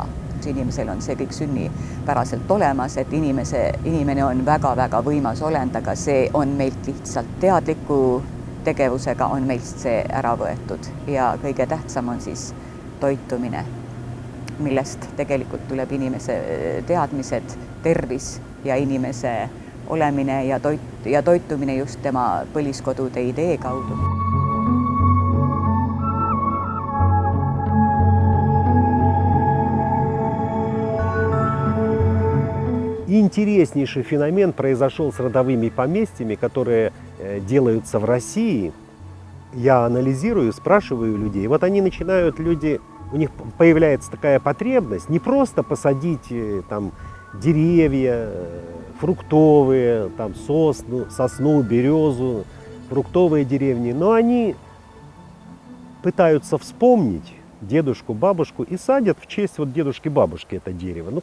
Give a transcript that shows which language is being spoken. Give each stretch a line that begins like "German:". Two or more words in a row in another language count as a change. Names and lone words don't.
Estonian: Inimesel on see kõik sünnipäraselt olemas, et inimene on väga-väga võimas olend, aga see on meilt lihtsalt teadliku tegevusega on meilt see ära võetud. Ja kõige tähtsam on siis toitumine, millest tegelikult tuleb inimese teadmised, tervis ja inimese olemine ja toitumine just tema põliskodude idee kaudu.
Russian: Интереснейший феномен произошел с родовыми поместьями, которые делаются в России. Я анализирую, спрашиваю людей. Они начинают, у них появляется такая потребность не просто посадить там деревья, фруктовые, там сосну, березу, фруктовые деревни, но они пытаются вспомнить дедушку, бабушку и садят в честь дедушки, бабушки это дерево.